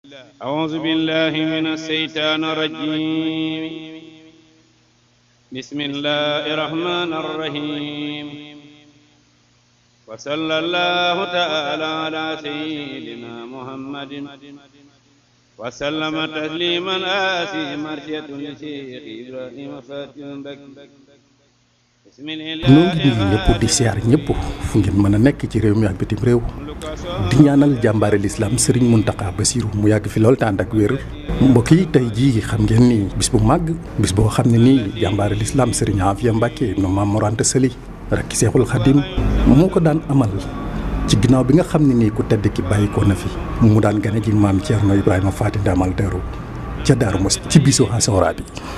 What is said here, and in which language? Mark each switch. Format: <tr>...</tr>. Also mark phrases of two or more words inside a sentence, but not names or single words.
<ar>أعوذ بالله من الشيطان الرجيم بسم الله الرحمن الرحيم وصلى الله تعالى على سيدنا محمد وسلم تسليما آسي مرشة لشيخ إبراهيم فاتح بك</ar> <wo>noo ngi nuyu ñëpp di siyaar ñëpp fu ngeen mën a nekk ci réew mi ak bitim réew di ñaanal jàmbaare lislaam Serigne Mountakha Bassirou mu yàgg fi lool te ànd ak wér. mbokk yi tey jii xam ngeen ni bis bu màgg bis boo xam ne nii jàmbaare lislaam Serigne Afia Mbacké ibnu Mame Mor Anta Sali rakki Seexul Xadim moo ko daan amal ci ginnaaw bi nga xam ne nii ku tedd ki bàyyikoo na fi mu daan gane ji maam Thierno Ibrahima Faty Ndamal Darou ca Darou Mouhty ci bisu Asoura bi.</wo>